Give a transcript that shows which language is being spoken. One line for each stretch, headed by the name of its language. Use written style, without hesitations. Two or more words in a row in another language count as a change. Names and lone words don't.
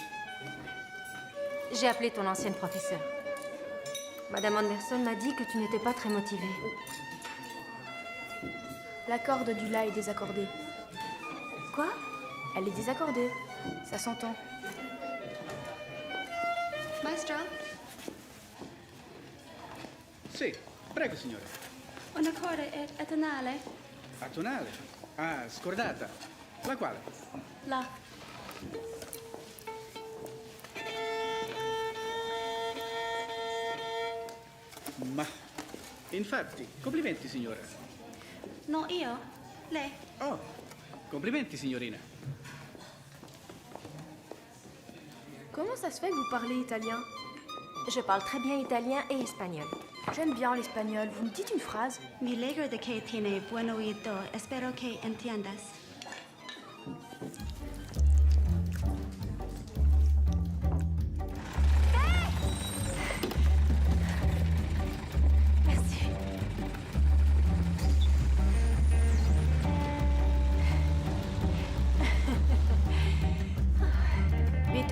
French: J'ai appelé ton ancienne professeure. Madame Anderson m'a dit que tu n'étais pas très motivée. La corde du la est désaccordée. Quoi? Elle est désaccordée. Ça s'entend.
Italian: Maestro, Sì, prego signore. una corda atonale. Atonale? Ah, scordata. La quale? Là. Ma, infatti, complimenti signora. Non io, lei. Oh, complimenti signorina.
French: Comment ça se fait que vous parlez italien? Je parle très bien italien et espagnol. J'aime bien l'espagnol. Vous me dites une phrase?
Spanish: Mi alegro de que tiene buen oído. Espero que entiendas.
French: Merci.
German: Bitte.